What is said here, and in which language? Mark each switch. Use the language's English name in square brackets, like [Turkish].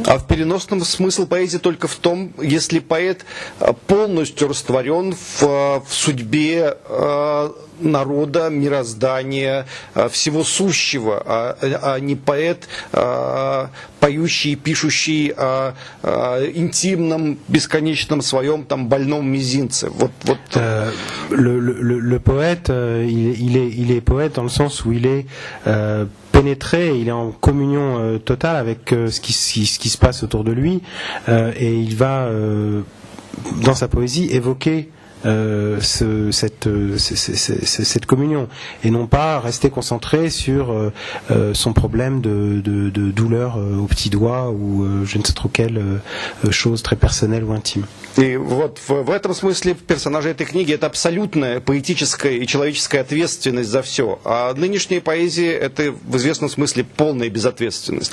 [Russian] А в переносном смысл поэзии только в том, если поэт полностью растворен в судьбе народа, мироздания, всего сущего, а не поэт, поющий, пишущий о интимном, бесконечном своем там больном мизинце. [French] Le poète, il est poète dans le sens où il est pénétré, il est en communion totale avec ce qui se passe autour de lui, et il va, dans sa poésie, évoquer cette communion et non pas rester concentré sur son problème de douleur au petit doigt ou je ne sais trop quelle chose très personnelle ou intime. [Russian] И вот в этом смысле персонажи этой книги это абсолютная поэтическая и человеческая ответственность за все. А нынешняя поэзия это в известном смысле полная безответственность.